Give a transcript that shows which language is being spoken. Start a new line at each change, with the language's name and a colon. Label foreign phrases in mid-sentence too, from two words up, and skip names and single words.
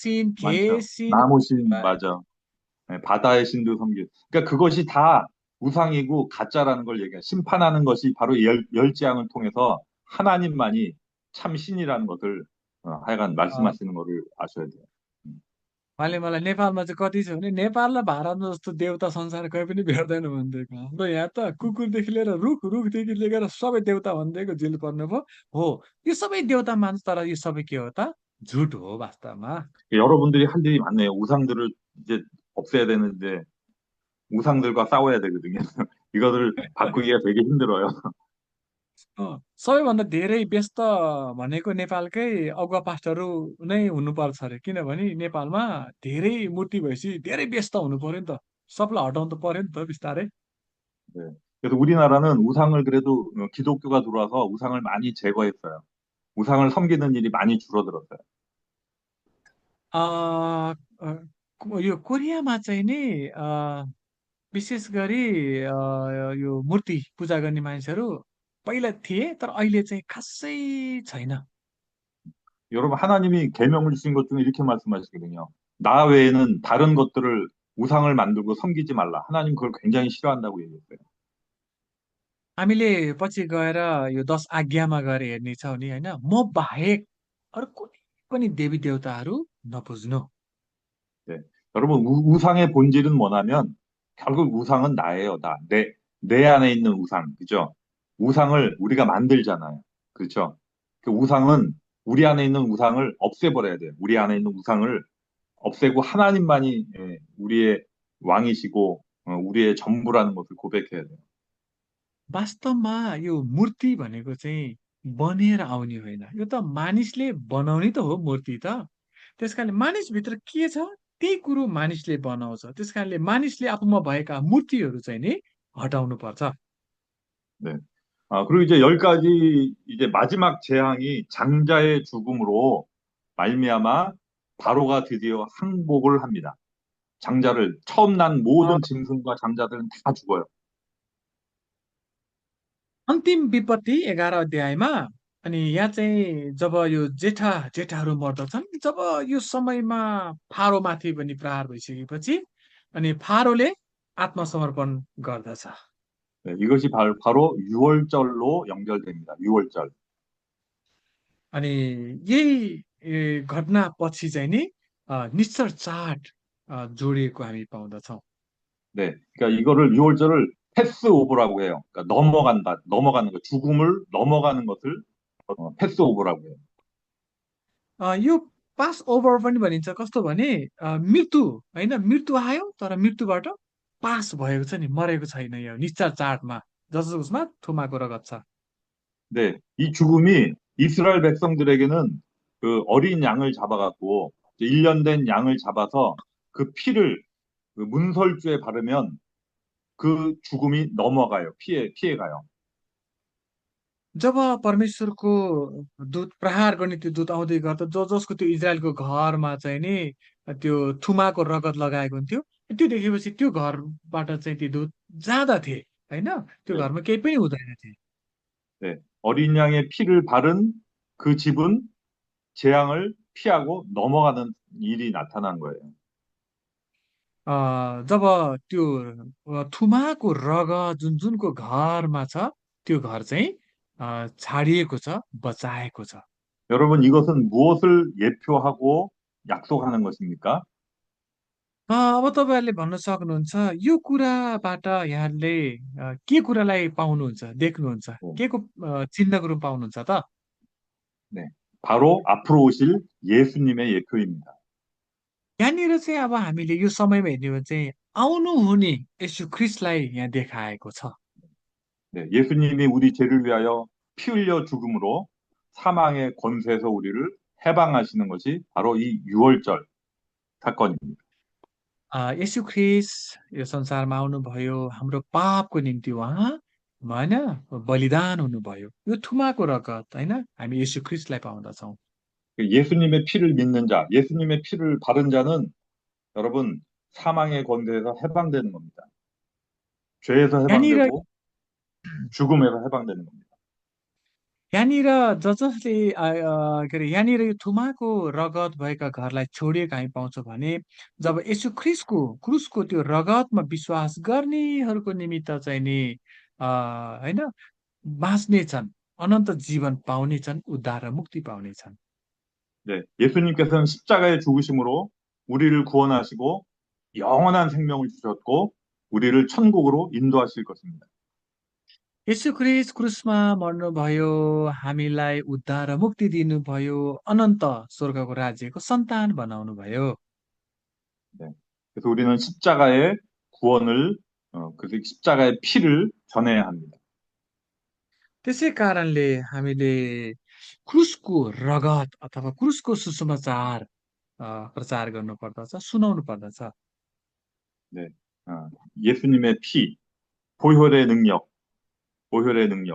Korean: 많죠. 신, 나무신, 맞아. 예, 바다의 신도 섬기. 그러니까 그것이 다 우상이고 가짜라는 걸 얘기해. 심판하는 것이 바로 열재앙을 통해서 하나님만이 참 신이라는 것을 하여간 अ, 말씀하시는 것을 आशया 돼요. 음.
Nepali: उहाँले मलाई नेपालमा चाहिँ कति छ भने नेपाल र भारतमा जस्तो देउता संसार कहीँ पनि भेट्दैन भनिदिएको हाम्रो यहाँ त कुकुरदेखि लिएर रुखदेखि लिएर सबै देउता भनिदिएको जेल पर्नु भयो हो यो सबै देउता मान्छ तर यो सबै के हो त झुट हो वास्तवमा
Korean: 여러분들이 할 일이 많네요. 우상들을 이제 없애야 되는데 우상들과 싸워야 되거든요. 이거를 바꾸기가 되게 힘들어요.
Nepali: सबैभन्दा धेरै व्यस्त भनेको नेपालकै अगुवा पास्टरहरू नै हुनुपर्छ अरे किनभने नेपालमा धेरै मूर्ति भएपछि धेरै व्यस्त हुनु पर्यो नि त सबलाई हटाउनु त पर्यो नि त बिस्तारै
Korean: 네. 그래서 우리나라는 우상을 그래도 기독교가 들어와서 우상을 많이 제거했어요. 우상을 섬기는 일이 많이 줄어들었어요.
Nepali: अ, अ, यो कोरियामा चाहिँ नि विशेष गरी यो मूर्ति पूजा गर्ने मानिसहरू पहिला थिए तर अहिले चाहिँ खासै छैन
Korean: 여러분, 하나님이 계명을 주신 것 중에 이렇게 말씀하시거든요. 나 외에는 다른 것들을 우상을 만들고 섬기지 말라. 하나님 그걸 굉장히 싫어한다고 얘기했어요.
Nepali: हामीले पछि गएर यो 10 आज्ञामा गएर हेर्ने छौँ नि होइन म बाहेक अरू कुनै पनि देवी देवताहरू नपुज्नु
Korean: 네. 여러분, 우상의 본질은 뭐냐면 결국 우상은 나예요. 내 안에 있는 우상. 그죠? 우상을 우리가 만들잖아요. 그렇죠? 그 우상은 우리 안에 있는 우상을 없애버려야 돼요. 우리 안에 있는 우상을 없애고 하나님만이 우리의 왕이시고 우리의 전부라는 것을 고백해야 돼요.
Nepali: वास्तवमा यो मूर्ति भनेको चाहिँ बनेर आउने होइन यो त मानिसले बनाउने त हो मूर्ति त त्यस कारणले मानिसभित्र के छ त्यही कुरो मानिसले बनाउँछ त्यस कारणले मानिसले आफूमा भएका मूर्तिहरू चाहिँ नि हटाउनु पर्छ
Korean: 네. 그리고 이제 열 가지 이제 마지막 재앙이 장자의 죽음으로 말미암아 바로가 드디어 항복을 합니다. 장자를 처음 난 अ, 모든 짐승과 장자들은 다 죽어요.
Nepali: अन्तिम विपत्ति 11 अध्यायमा अनि यहाँ चाहिँ जब यो जेठाहरू मर्दछन् जब यो समयमा फारोमाथि पनि प्रहार भइसकेपछि अनि फारोले आत्मसमर्पण गर्दछ
Korean: 네, 이것이 바로 유월절로 연결됩니다. 유월절.
Nepali: अनि यही घटनापछि चाहिँ नि निश्चर चाड जोडिएको हामी पाउँदछौँ
Korean: 네, 그러니까 이거를 유월절을 패스오버라고 해요. 그러니까 넘어가는 거, 죽음을 넘어가는 것을 패스오버라고 해요.
Nepali: यो पास ओभर पनि भनिन्छ कस्तो भने मृत्यु होइन मृत्यु आयो तर मृत्युबाट पास भएको छ नि मरेको छैन यो निश्चय चाडमा जसमा थुमाको रगत छ
Korean: 네, 이 죽음이 이스라엘 백성들에게는 그 어린 양을 잡아갖고 1년 된 양을 잡아서 그 피를 그 문설주에 바르면 그 죽음이 넘어가요. 피해 가요.
Nepali: जब परमेश्वरको दूत प्रहार गर्ने त्यो दूत आउँदै गर्दा जसको त्यो इजरायलको घरमा चाहिँ नि त्यो थुमाको रगत लगाएको हुन्थ्यो त्यो देखेपछि त्यो घरबाट चाहिँ ती दूत जाँदा थिए होइन त्यो
Korean: 네,
Nepali: घरमा केही पनि हुँदैन थिए
Korean: 네. 어린 양의 피를 바른 그 집은 재앙을 피하고 넘어가는 일이 나타난 거예요.
Nepali: जब त्यो थुमाको रगत जुन जुनको घरमा छ त्यो घर चाहिँ छाडिएको छ बचाएको छ
Korean: 여러분, इ것은 무엇을 예표하고 약속하는 것입니까?
Nepali: अब तपाईँहरूले भन्न सक्नुहुन्छ यो कुराबाट यहाँले के कुरालाई पाउनुहुन्छ देख्नुहुन्छ
Korean: 네,
Nepali: के को चिन्हको रूप पाउनुहुन्छ त
Korean: 네. 바로 앞으로 오실 예수님의 예표입니다.
Nepali: यहाँनिर चाहिँ अब हामीले यो समयमा हेर्ने हो भने चाहिँ आउनु हुने यसु ख्रिस्टलाई यहाँ देखाएको छ
Korean: 네, 예수님이 우리 죄를 위하여 피 흘려 죽음으로 사망의 권세에서 우리를 해방하시는 것이 바로 이 유월절 사건입니다.
Nepali: यसु ख्रिस्ट यो संसारमा आउनुभयो हाम्रो पापको निम्ति उहाँ होइन बलिदान हुनुभयो यो थुमाको रगत होइन हामी यसु ख्रिस्टलाई पाउँदछौँ
Korean: 예수님의 피를 믿는 자, 예수님의 피를 바른 자는 여러분 사망의 권세에서 해방되는 겁니다. 죄에서
Nepali: यहाँनिर
Korean: 해방되고 죽음에서 해방되는 겁니다.
Nepali: यहाँनिर जसले के अरे यहाँनिर यो थुमाको रगत भएका घरलाई छोडिएको हामी पाउँछौँ भने जब यसु ख्रिस्टको क्रुसको त्यो रगतमा विश्वास गर्नेहरूको निमित्त चाहिँ नि होइन बाँच्नेछन्, अनन्त जीवन पाउनेछन्, उद्धार र मुक्ति पाउनेछन्।
Korean: 네, 예수님께서는 십자가의 죽으심으로 우리를 구원하시고 영원한 생명을 주셨고 우리를 천국으로 인도하실 것입니다.
Nepali: यसु ख्रिस्ट क्रुसमा मर्नुभयो, हामीलाई उद्धार र मुक्ति दिनुभयो, अनन्त स्वर्गको राज्यको सन्तान बनाउनु भयो।
Korean: 네, 그래서 우리는 십자가의 구원을 그래서 십자가의 피를 전해야 합니다.
Nepali: त्यसै कारणले हामीले क्रुसको रगत अथवा क्रुसको सुसमाचार प्रचार गर्नु पर्दछ, सुनाउनु पर्दछ।
Korean: 네, 예수님의 피, 보혈의 능력, 보혈의 능력.